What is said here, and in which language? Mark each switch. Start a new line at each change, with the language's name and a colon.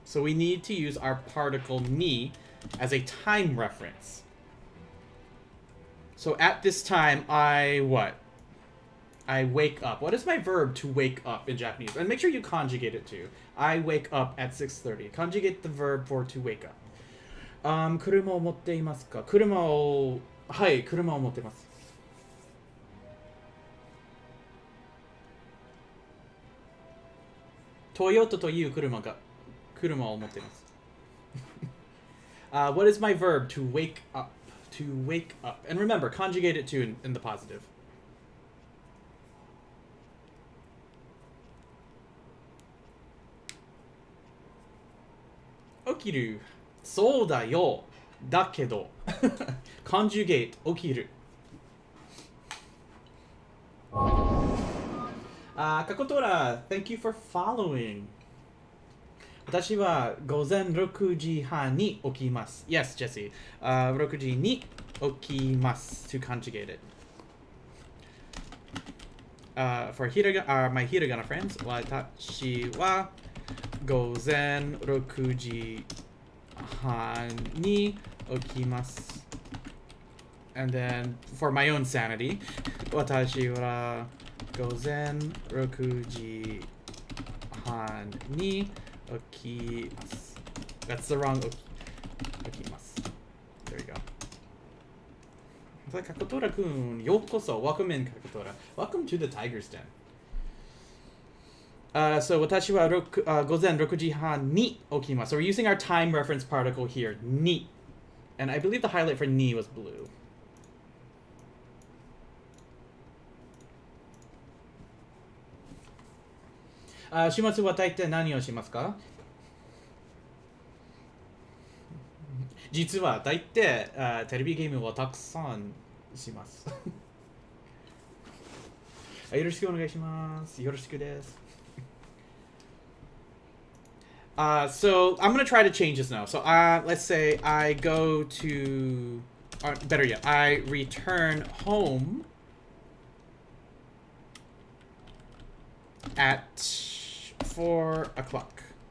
English: So we need to use our particle ni as a time reference. So at this time, I what? I wake up. What is my verb to wake up in Japanese? And make sure you conjugate it too. I wake up at 6:30. Conjugate the verb for to wake up.
Japanese: 車を持っていますか？車を、はい、車を持ってます。トヨタという車を持っています。
English: What is my verb to wake up? To wake up. And remember, conjugate it to in the positive.
Japanese: 起きる。そうだよ。だけど。
English: conjugate 起きる。カコトラ thank you for following.
Japanese: 私は午前6時半に起きます。
English: Yes, Jesse.
Japanese: 6時に起きます
English: to conjugate it. For my hiragana friends,
Japanese: 私は午前6時半に起きます。
English: And then, for my own sanity,
Japanese: 私は午前6時半に起きます。
English: That's the wrong 起きます。 There we go. Kakotora kun, yokoso. Welcome in, Kakotora. Welcome to the Tiger's Den. So,
Japanese: 私は午前6時半に起きます。
English: So, we're using our time reference particle here, ni. And I believe the highlight for ni was blue.
Japanese: 週末は大体何をしますか？実は大体テレビゲームをたくさんします。よろしくお願いします。よろしくです。
English: So I'm gonna try to change this now. So let's say I go to, or better yet, I return home at 4 o'clock.